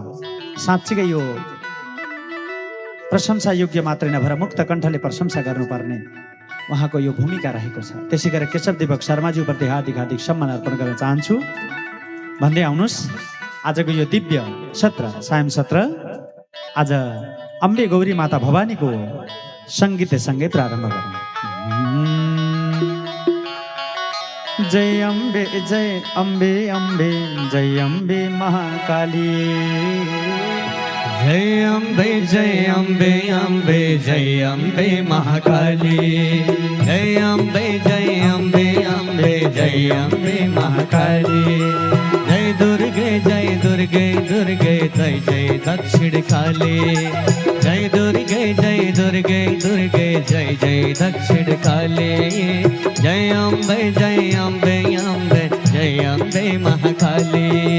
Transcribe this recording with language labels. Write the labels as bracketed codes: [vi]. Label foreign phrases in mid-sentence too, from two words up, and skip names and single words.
[ne] साँच्चीकै यो प्रशंसा योग्य मात्रै नभएर मुक्त कण्ठले प्रशंसा गर्नुपर्ने उहाँको यो भूमिका रहेको छ। त्यसै गरेर केशव दिपक शर्माज्यूप्रति हार्दिक हार्दिक सम्मान अर्पण गर्न चाहन्छु। भन्दै आउनुहोस्, आजको यो दिव्य सत्र सायं सत्र आज अम्बे गौरी माता भवानीको सङ्गीतसँगै प्रारम्भ गरौँ। [hi] जय अम्बे जय अम्बे अम्बे जय अम्बे महाकाली, जय अम्बे जय अम्बे अम्बे जय अम्बे महाकाली, जय अम्बे जय अम्बे अम्बे जय अम्बे महाकाली, जय दुर्गे दुर्गे जय जय दक्षिण काली, जय दुर्गे दुर्गे जय जय दक्षिण काली, जय अम्बे अम्बे जय अम्बे महाकाली।